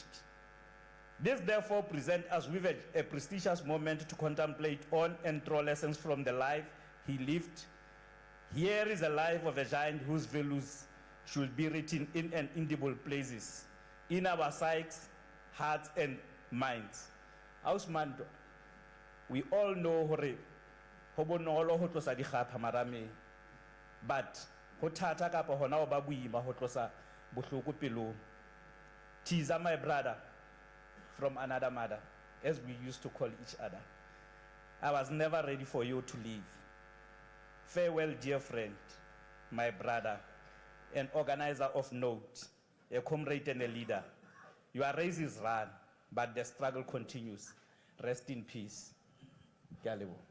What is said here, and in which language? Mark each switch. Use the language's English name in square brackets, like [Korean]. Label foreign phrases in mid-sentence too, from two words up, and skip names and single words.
[English] This therefore presents us with a prestigious moment to contemplate on and draw lessons from the life he lived. Here is a life of a giant whose values should be written in an indelible places, in our psyches, hearts, and minds. [Southern Sotho] Ausmando, [English] we all know [Southern Sotho] hore ho bonolo ho tlosa dikgapha marameng, but ho thata kapa hona ho ba boima ho tlosa bohloko pelong. [English] Tiza, my brother, from another mother, as we used to call each other. I was never ready for you to leave. Farewell, dear friend, my brother, an organizer of note, a comrade and a leader. Your race is run, but the struggle continues. Rest in peace. Galebo.